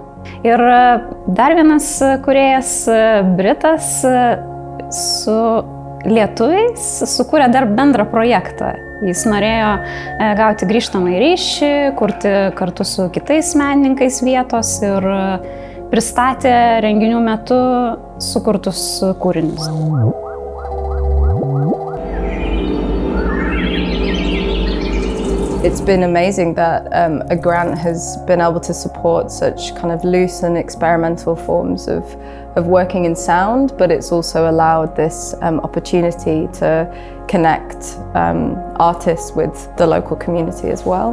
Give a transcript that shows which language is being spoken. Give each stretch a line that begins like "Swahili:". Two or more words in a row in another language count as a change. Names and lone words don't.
Lithuanian: Ir dar vienas kūrėjas, Britas, su lietuviais sukūrė dar bendrą projektą. Jis norėjo gauti grįžtamąjį ryšį, kurti kartu su kitais menininkais vietos ir pristatė renginių metu sukurtus kūrinius.
English: It's been amazing that a grant has been able to support such kind of loose and experimental forms of working in sound, but it's also allowed this opportunity to connect artists with the local community as well.